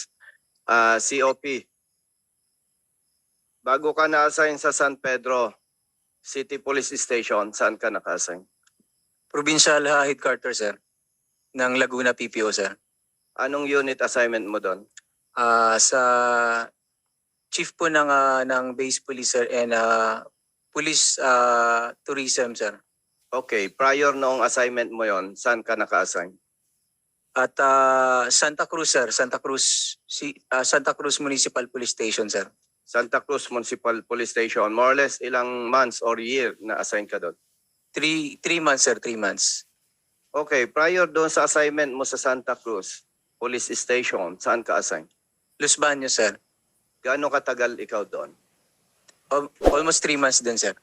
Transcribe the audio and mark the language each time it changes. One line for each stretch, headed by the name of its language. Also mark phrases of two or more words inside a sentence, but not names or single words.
Filipino: COP, bago ka na-assign sa San Pedro City Police Station, saan ka naka-assign?
English: Provincial Headquarters, sir, ng Laguna PPO, sir.
Filipino: Anong unit assignment mo doon?
English: Sa chief po ng base police, sir, and police tourism, sir.
Filipino: Okay, prior noong assignment mo yon, saan ka naka-assign?
English: At Santa Cruz, sir, Santa Cruz Municipal Police Station, sir. Santa Cruz Municipal Police Station, more or less
Filipino: ilang
English: months or year
Filipino: na assign ka doon?
English: 3 months, sir, 3 months.
Filipino: Okay, prior doon sa assignment mo sa Santa Cruz Police Station, saan ka assign?
English: Los Baños, sir.
Filipino: Gaano katagal ikaw doon?
English: Almost 3 months din, sir.